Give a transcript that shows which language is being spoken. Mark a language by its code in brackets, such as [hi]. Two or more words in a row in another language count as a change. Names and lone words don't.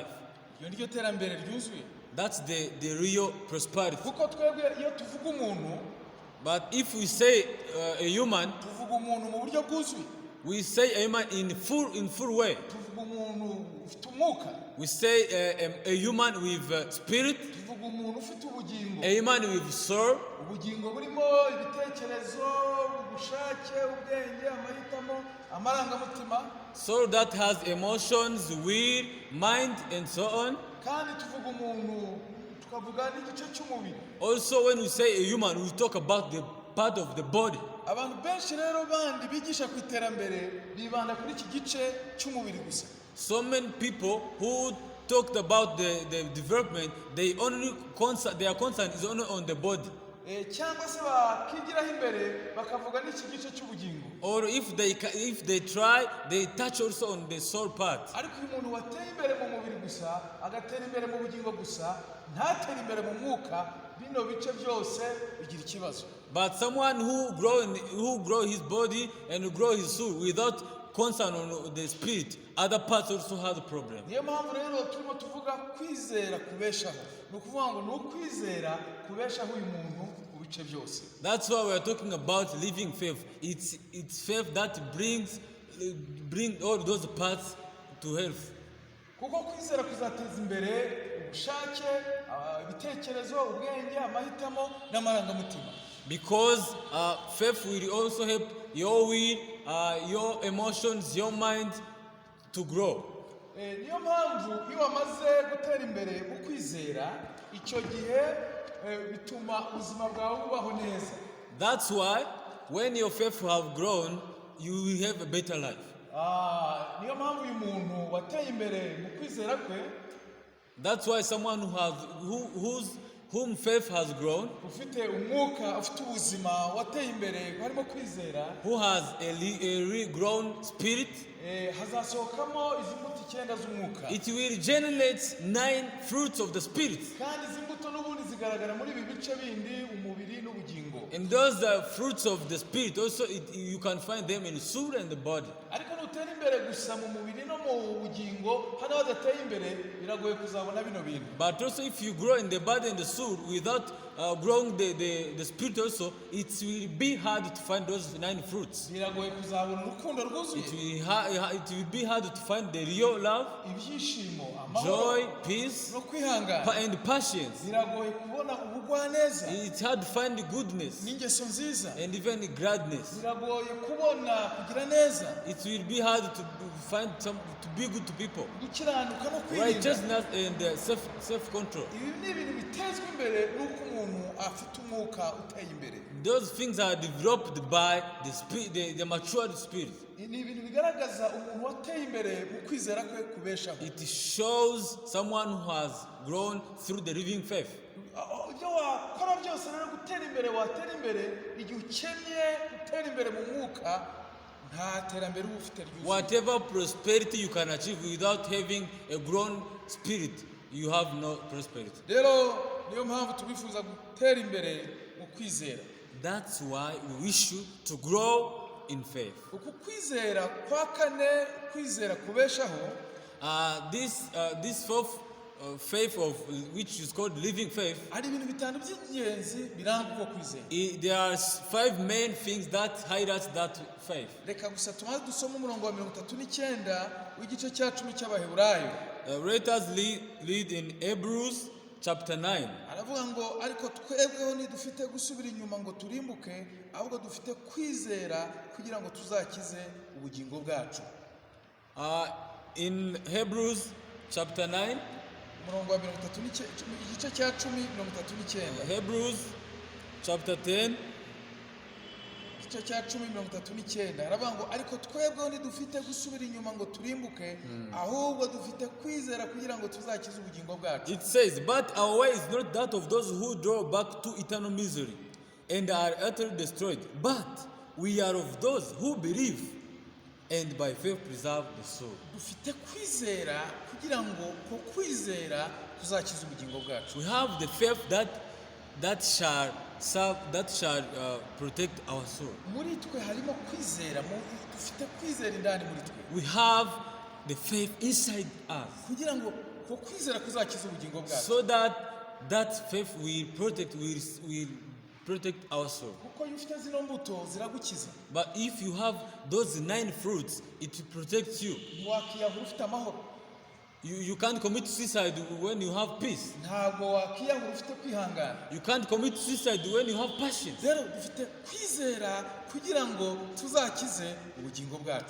[rw] Iyo niryo terambere ryuzuye. [en] That's the real prosperity. [rw] Kuko twebwe iyo tuvuga umuntu, [en] But if we say a human, [rw] tuvuga umuntu mu buryo bwuzuye. [en] we say a human in full way. [rw] Tuvuga umuntu ufite umwuka. [en] We say a human with spirit, [rw] Tuvuga umuntu ufite ubugingo. [en] a human with soul, [rw] Ubugingo burimo ibitekerezo, ubushake, ubwenge, amahitamo, amarangamutima. [en] soul that has emotions, will, mind, and so on. [rw] Kandi tuvuga umuntu tukavuga n'igice cy'umubiri. [en] Also, when we say a human, we talk about the part of the body. [rw] Abantu benshi rero bandi bigisha ku iterambere bibanda kuri iki gice cy'umubiri gusa. [en] So many people who talked about the development, their concern is only on the body. [rw] Cyangwa se bakigiraho imbere bakavuga n'iki gice cy'ubugingo. [en] Or if they try, they touch also on the soul part. [rw] Ariko uyu muntu wateye imbere mu mubiri gusa, agatera imbere mu bugingo gusa, ntatera imbere mu mwuka, bino bice byose bigira ikibazo. [en] But someone who grow his body and grow his soul without concern on the spirit, other parts also have a problem. [rw] Niyo mpamvu rero turimo tuvuga kwizera kubeshaho. Ni ukuvuga ngo ni ukwizera kubeshaho uyu muntu ku bice byose. [en] That's why we are talking about living faith. It's faith that bring all those parts to health. [rw] Kuko kwizera kuzateza imbere ubushake, ibitekerezo, ubwenge, amahitamo n'amarangamutima. [en] Because faith will also help your will, your emotions, your mind to grow. [rw] Niyo mpamvu iyo wamaze gutera imbere mu kwizera, icyo gihe bituma ubuzima bwawe bubaho neza. [en] That's why when your faith have grown, you will have a better life. [rw] Niyo mpamvu uyu muntu wateye imbere mu kwizera kwe, [en] that's why someone whom faith has grown, [rw] ufite umwuka, ufite ubuzima wateye imbere harimo kwizera, [en] who has a regrown spirit, [rw] hazasohokamo izi mbuto 9 z'umwuka. [en] It will generate 9 fruits of the spirit. [rw] Kandi izi mbuto n'ubundi zigaragara muri ibi bice bindi, umubiri n'ubugingo. [en] And those are fruits of the spirit. Also, you can find them in the soul and the body. [rw] Ariko nutera imbere gusa mu mubiri no mu bugingo, hano hadateye imbere biragoye kuzabona bino bintu. [en] But also, if you grow in the body and the soul without growing the spirit also, it will be hard to find those 9 fruits. [rw] Biragoye kuzabona urukundo rwuzuye. [en] It will be hard to find the real love, [rw] ibyishimo, [en] joy, peace, [rw] no kwihangana, [en] and patience. [rw] biragoye kubona ubugwaneza. [en] It's hard to find goodness [rw] n'ingeso nziza, [en] and even gladness. [rw] biragoye kubona kugira neza. [en] It will be hard to find to be good to people. [rw] Gukiranuka no kwirinda. [en] Righteousness and self-control. [rw] Ibi ni ibintu bitezwa imbere n'uko umuntu afite umwuka uteye imbere. [en] Those things are developed by the matured spirit. [rw] Ni ibintu bigaragaza umuntu wateye imbere mu kwizera kwe kubeshaho. [en] It shows someone who has grown through the living faith. [rw] Ibyo wakora byose rero gutera imbere, watera imbere igihe ukennye gutera imbere mu mwuka, nta terambere uba ufite ryuzuye. [en] Whatever prosperity you can achieve without having a grown spirit, you have no prosperity. [rw] Rero niyo mpamvu tubifuza gutera imbere mu kwizera. [en] That's why we wish you to grow in faith. [rw] Uku kwizera kwa kane, kwizera kubeshaho, [en] this fourth faith of which is called living faith, [rw] ari ibintu bitanu by'ingenzi biranga uko kwizera. [en] There are 5 main things that highlight that faith. [rw] Reka gusa tumaze dusoma umurongo wa 39 w'igice cya 10 cy'Abaheburayo. [en] Let us read in Hebrews chapter 9. [rw] Aravuga ngo ariko twebweho ntidufite gusubira inyuma ngo turimbuke, ahubwo dufite kwizera kugira ngo tuzakize ubugingo bwacu. [en] In Hebrews chapter 9, [rw] umurongo wa 39 igice cya 10:39. [en] Hebrews chapter 10 [rw] igice cya 10:39 aravuga ngo ariko twebweho ntidufite gusubira inyuma ngo turimbuke, ahubwo dufite kwizera kugira ngo tuzakize ubugingo bwacu. [en] It says, but our way is not that of those who draw back to eternal misery and are utterly destroyed, but we are of those who believe and by faith preserve the soul. [rw] Dufite kwizera kugira ngo ko kwizera kuzakiza ubugingo bwacu. [en] We have the faith that shall protect our soul. [rw] Muri twe harimo kwizera, dufite kwizera indani muri twe. [en] We have the faith inside us. [rw] Kugira ngo ko kwizera kuzakiza ubugingo bwacu. [en] So that faith will protect our soul. [rw] Kuko iyo ufite zino mbuto ziragukiza. [en] But if you have those 9 fruits, it will protect you. [rw] Wakiyahura ufite amahoro. [en] You can't commit suicide when you have peace. [rw] Ntabwo wakiyahura ufite kwihangana. [en] You can't commit suicide when you have passion. [rw] Rero dufite kwizera kugira ngo tuzakize ubugingo bwacu.